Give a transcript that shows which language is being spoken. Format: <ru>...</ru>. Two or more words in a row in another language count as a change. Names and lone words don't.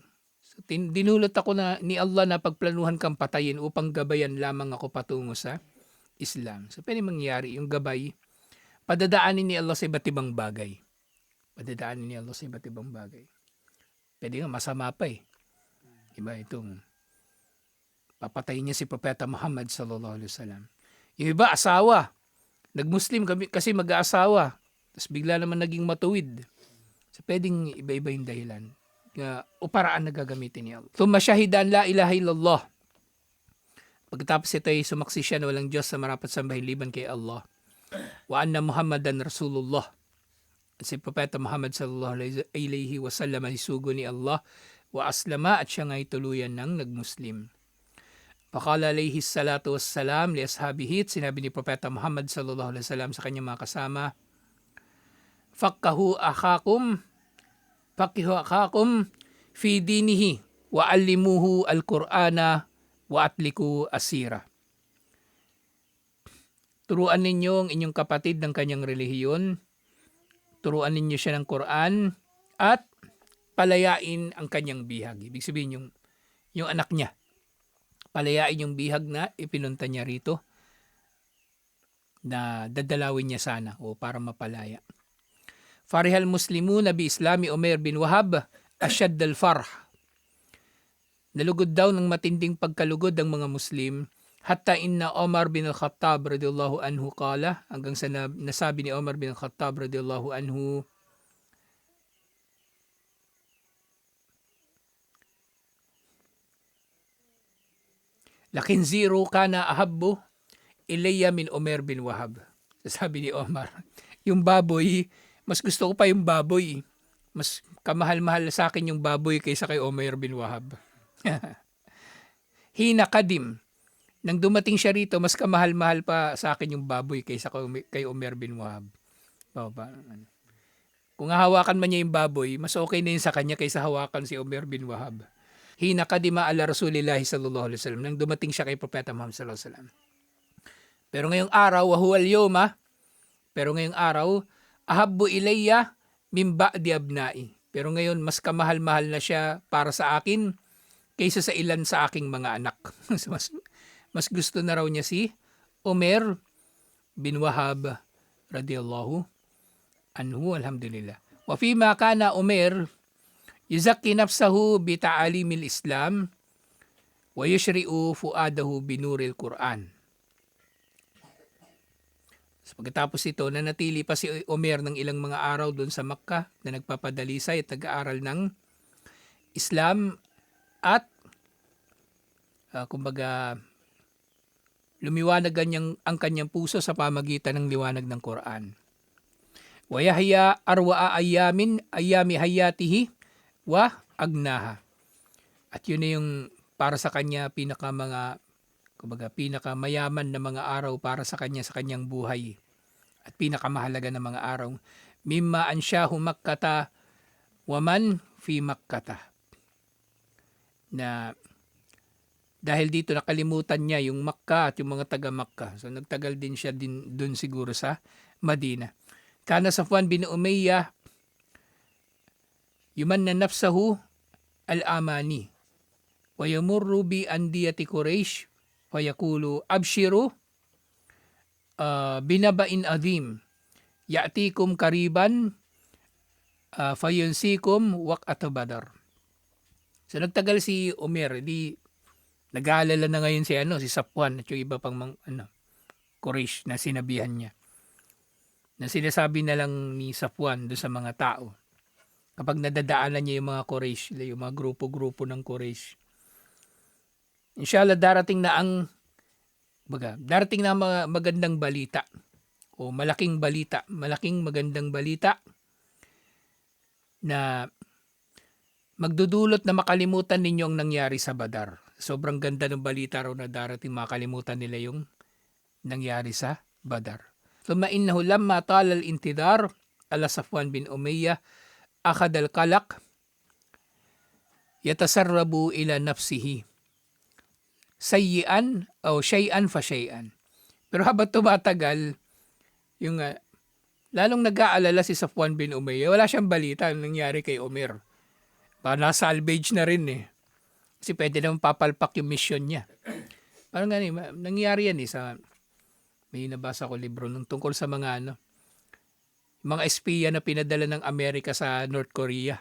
<tl>So, dinulot ako na ni Allah na pagplanuhan kang patayin upang gabayan lamang ako patungo sa Islam. So pwede mangyari yung gabay, padadaanin ni Allah sa iba't ibang bagay. Padadaanin ni Allah sa iba't ibang bagay. Pwede nga masama pa eh. Iba itong papatayin niya si Propeta Muhammad</tl> <ar>صلى الله عليه وسلم.</ar> <tl>Yung iba asawa. Nag-Muslim kasi mag-aasawa. Tapos bigla naman naging matuwid. So pwedeng iba-iba yung dahilan. O paraan na gagamitin niya.</tl> <ar>ثم شاهدًا لا إله إلا الله.</ar> <tl>Pagkatapos ito ay sumaksi siya na walang Diyos sa marapat sambahin liban kay Allah.</tl> <ar>وأن محمدًا رسول الله.</ar> <tl>Si Propeta Muhammad</tl> <ar>صلى الله عليه وسلم</ar> <tl>ay sugo ni Allah</tl> <ar>وأسلم</ar> <tl>at siya nga'y tuluyan ng nagmuslim.</tl> <ar>فقال عليه الصلاة والسلام لأصحابه,</ar> <tl>sinabi ni Propeta Muhammad</tl> <ar>صلى الله عليه وسلم</ar> <tl>sa kanyang mga kasama,</tl> <ar>فقهوا أخاكم في دينه وعلموه القرآن وأطلقوا أسيره.</ar> <tl>Turuan ninyo ang inyong kapatid ng kanyang relihiyon. Turuan ninyo siya ng Quran at palayain ang kanyang bihag. Ibig sabihin yung anak niya. Palayain yung bihag na ipinunta niya rito na dadalawin niya sana o para mapalaya.</tl> <ar>فرح المسلمون بإسلام عمير بن وهب أشد الفرح.</ar> <tl>Nalugod daw ng matinding pagkalugod ang mga Muslim</tl> <ar>حتى إن عمر بن الخطاب رضي الله عنه قال,</ar> <tl>hanggang sa nasabi ni Umar bin al-Khattab</tl> <ar>رضي الله عنه، للخنزير كان أحب إلي من عمير بن وهب.</ar> <tl>Sabi ni Umar, yung baboy, mas gusto ko pa yung baboy. Mas kamahal-mahal sa akin yung baboy kaysa kay Umair bin Wahab.</tl> <ar>حين قدم,</ar> <tl>nang dumating siya rito, mas kamahal-mahal pa sa akin yung baboy kaysa kay Umair bin Wahab. Kung hahawakan man niya yung baboy, mas okay na yun sa kanya kaysa hawakan si Umair bin Wahab.</tl> <ar>حين قدم على رسول الله صلى الله عليه وسلم,</ar> <tl>nang dumating siya kay Propeta Muhammad</tl> <ar>صلى الله عليه وسلم.</ar> <tl>Pero ngayong araw,</tl> <ar>وهو اليوم,</ar> <tl>pero ngayong araw,</tl> <ar>أحب إلي من بعض أبنائي.</ar> <tl>Pero ngayon, mas kamahal-mahal na siya para sa akin kaysa sa ilan sa aking mga anak. Mas gusto na raw niya si Umair bin Wahab</tl> <ar>رضي الله عنه,</ar> <tl>alhamdulillah.</tl> <ar>وفيما كان عمير يزكي نفسه بتعاليم الإسلام ويشرع فؤاده بنور القرآن.</ar> <tl>So, pagkatapos ito, nanatili pa si Umair ng ilang mga araw doon sa Makkah na nagpapadalisay at nag-aaral ng Islam at kumbaga lumiwanag ang kanyang puso sa pamagitan ng liwanag ng Quran.</tl> <ar>ويحيا أروع أيام حياته وأغناها.</ar> <tl>At yun na yung para sa kanya pinakamayaman na mga araw para sa kanya sa kanyang buhay. At pinakamahalaga na mga araw.</tl> <ar>مما أنساه مكة ومن في مكة.</ar> <tl>Na Dahil dito nakalimutan niya yung Makkah at yung mga taga Makkah. So nagtagal din siya dun siguro sa Madina.</tl> <ar>كان صفوان بن أمية يمني نفسه الأماني ويمر بأندية قريش ويقول أبشروا بنبأ عظيم يأتيكم قريبًا فينسيكم وقعة بدر.</ar> <tl>So nagtagal si Umar, di nag-aalala na ngayon si Safwan at yung iba pang Quraysh na sinabihan niya. Na sinasabi na lang ni Safwan doon sa mga tao. Kapag nadadaanan niya yung mga Quraysh, yung mga grupo-grupo ng Quraysh. Inshallah darating na mga magandang balita o malaking magandang balita na magdudulot na makalimutan ninyo ang nangyari sa Badar. Sobrang ganda ng balita raw na darating makalimutan nila yung nangyari sa Badar.</tl> <ar>ثم إنه لما طال الانتظار على صفوان بن أمية أخذ القلق يتسرب إلى نفسه شيئًا أو شيئًا فشيئًا.</ar> <tl>Pero habang tumatagal, yung lalong nag-aalala si Safwan bin Umayyah, wala siyang balita ang nangyari kay Umar. Na-salvage na rin eh. Kasi pwede naman papalpak yung mission niya. Parang nangyari yan sa may nabasa ko libro nung tungkol sa mga mga espiya na pinadala ng Amerika sa North Korea.</tl>